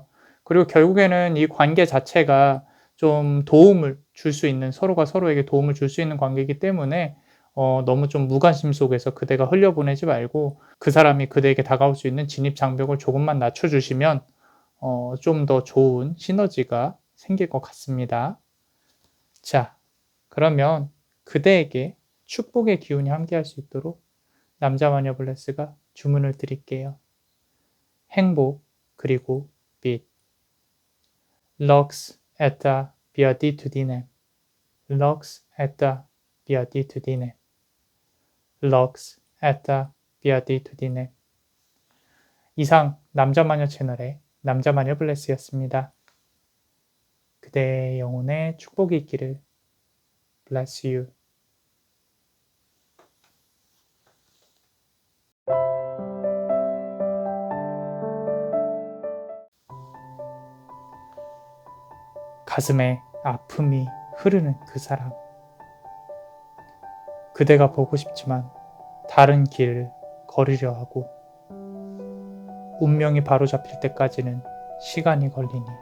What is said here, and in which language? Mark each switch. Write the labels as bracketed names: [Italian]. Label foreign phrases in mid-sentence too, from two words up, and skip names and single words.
[Korean] 그리고 결국에는 이 관계 자체가 좀 도움을 줄 수 있는 서로가 서로에게 도움을 줄 수 있는 관계이기 때문에 너무 좀 무관심 속에서 그대가 흘려보내지 말고 그 사람이 그대에게 다가올 수 있는 진입 장벽을 조금만 낮춰주시면 좀 더 좋은 시너지가 생길 것 같습니다. 자, 그러면 그대에게 축복의 기운이 함께할 수 있도록 남자마녀 블레스가 주문을 드릴게요. 행복 그리고 빛 [Latin] Lux et beatitudinem Lux et beatitudinem Lux et beatitudinem [Korean] 이상 남자마녀 채널의 남자마녀 블레스였습니다. 그대의 영혼에 축복이 있기를. [English] Bless you. [Korean] 가슴에 아픔이 흐르는 그 사람. 그대가 보고 싶지만 다른 길을 걸으려 하고 운명이 바로잡힐 때까지는 시간이 걸리니.